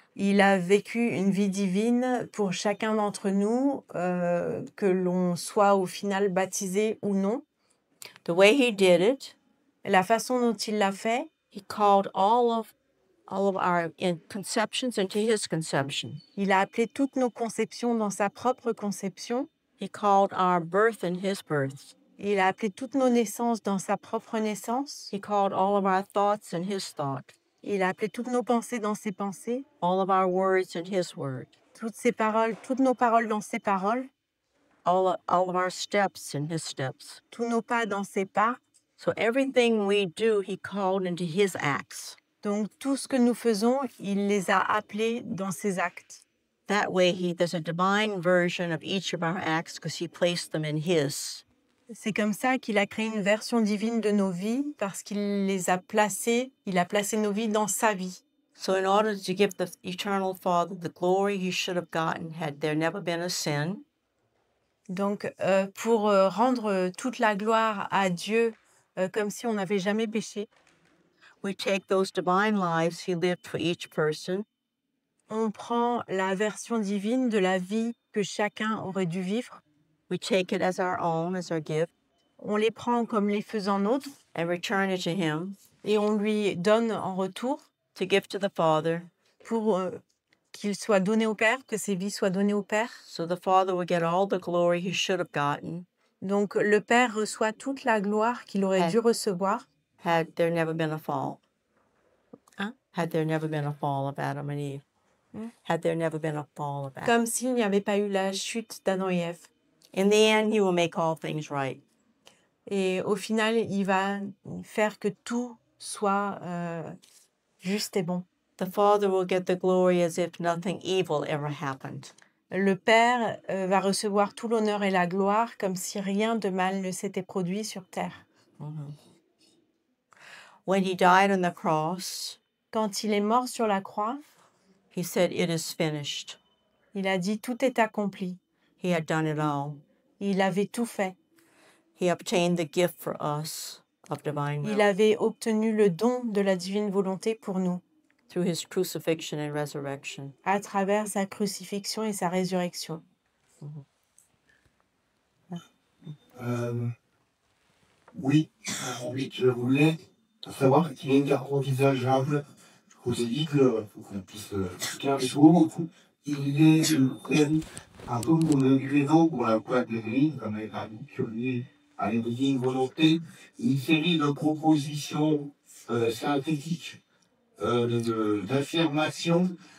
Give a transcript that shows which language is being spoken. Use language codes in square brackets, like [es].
[fr] Il a vécu une vie divine pour chacun d'entre nous, que l'on soit au final baptisé ou non. [en] The way he did it, [fr] La façon dont il l'a fait, [en] he called all of our conceptions into his conception. [fr] il a appelé toutes nos conceptions dans sa propre conception. [en] He called our birth in his birth. [fr] Il a appelé toutes nos naissances dans sa propre naissance. [en] He called all of our thoughts in his thought. [fr] Il a appelé toutes nos pensées dans ses pensées. [en] All of our words in his word. [fr] Toutes nos paroles dans ses paroles. [en] All of our steps in his steps. [fr] Tous nos pas dans ses pas. [en] So everything we do, he called into his acts. [fr] Donc tout ce que nous faisons, il les a appelés dans ses actes. [en] That way, there's a divine version of each of our acts because he placed them in his. [fr] C'est comme ça qu'il a créé une version divine de nos vies parce qu'il les a placés, il a placé nos vies dans sa vie. [en] So in order to give the eternal Father the glory he should have gotten had there never been a sin, [fr] Donc pour rendre toute la gloire à Dieu comme si on n'avait jamais péché, [en] we take those divine lives he lived for each person, [fr] on prend la version divine de la vie que chacun aurait dû vivre, [en] we take it as our own, as our gift, [fr] on les prend comme les faisant nôtres [en] and return it to him [fr] et on lui donne en retour [en] to give to the Father, [fr] pour qu'il soit donné au Père, que ses vies soient données au Père. [en] so the Father will get all the glory he should have gotten [fr] Donc le Père reçoit toute la gloire qu'il aurait dû recevoir. [en] had there never been a fall. Hein? Had there never been a fall of Adam and Eve. Had there never been a fall of Adam. [fr] Comme s'il n'y avait pas eu la chute d'Adam et Ève. [en] In the end, he will make all things right. [fr] Et au final, il va faire que tout soit juste et bon. [en] The Father will get the glory as if nothing evil ever happened. [fr] Le Père va recevoir tout l'honneur et la gloire comme si rien de mal ne s'était produit sur terre. [en] When he died on the cross, [fr] Quand il est mort sur la croix, [en] he said, "It is finished." [fr] il a dit tout est accompli. [en] He had done it all. [fr] Il avait tout fait. [en] He obtained the gift for us of divine will [fr] Il avait obtenu le don de la divine volonté pour nous [en] through his crucifixion and resurrection. [fr] à travers sa crucifixion et sa résurrection. Oui, je voulais savoir qu'il est une carte envisageable. Je vous ai dit que faut qu'on puisse faire les choses. Il est un peu mon ingrédient pour la boîte de l'église, comme elle a mentionné à une volonté, une série de propositions synthétiques, d'affirmations